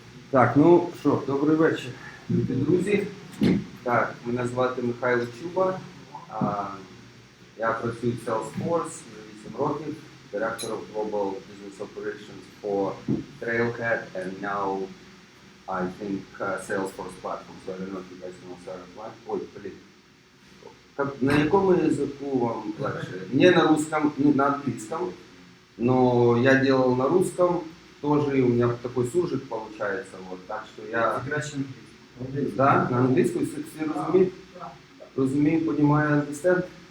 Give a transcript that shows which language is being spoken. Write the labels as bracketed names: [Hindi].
[Ukrainian] Так, ну що, добрий вечір, любі друзі. Так, мене звати Михайло Chuba. Я працюю в Salesforce вже 8 років, [English] Director of Global Business Operations for Trailhead and now I think Salesforce platform. So I don't know if you guys know Salesforce. [Russian] Ой, блин. [Ukrainian] На якому [Russian] языку вам легче? Не на русском, ну, на английском. Но я делал на русском, тоже и у меня такой суржик получается, вот, так что я... Да, на английском все [Ukrainian] розуміють? Розумію, [Russian] понимаю, [English] understand?